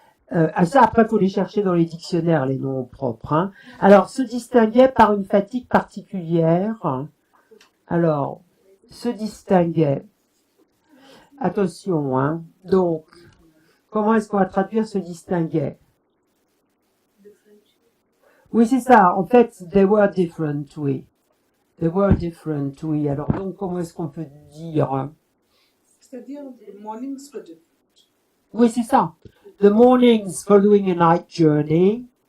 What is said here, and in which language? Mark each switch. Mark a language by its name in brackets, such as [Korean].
[French] Ça, après, il faut les chercher dans les dictionnaires, les noms propres. Hein. Alors, se distinguait par une fatigue particulière. Alors, se distinguait. Attention, hein. Donc, comment est-ce qu'on va traduire se distinguait? Oui, c'est ça. En fait, [English] they were different, oui. They were different, oui. [French] Alors, donc, comment est-ce qu'on peut dire? C'est-à-dire, [English] the mornings were different. [French] Oui, c'est ça. [English] The mornings following a night journey.